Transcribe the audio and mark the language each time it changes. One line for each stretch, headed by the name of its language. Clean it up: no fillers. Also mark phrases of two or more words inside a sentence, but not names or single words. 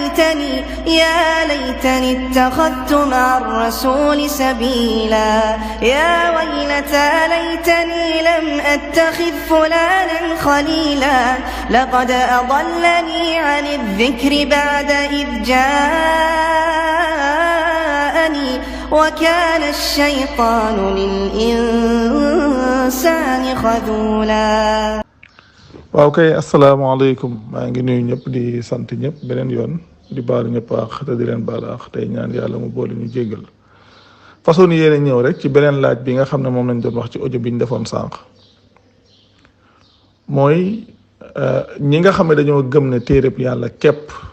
Arabic: ليتني اتخذت مع الرسول سبيلا يا ويلتى ليتني لم أتخذ فلانا خليلا لقد أضلني عن الذكر بعد إذ جاءني وكان الشيطان للإنسان خذولا.
Wolof: waaw kay asalaamaaleykum maa ngi nuyu ñëpp di sant ñëpp beneen yoon di baalu ñëpp àq te di leen baal àq tey ñaan yàlla mu boole ñu jéggal façon yéene ñëw rek ci beneen laaj bi nga xam ne moom lañ doon wax ci audio bi ñu defoon sànq mooy ñi nga xam ne dañoo gëm ne téereb yàlla képp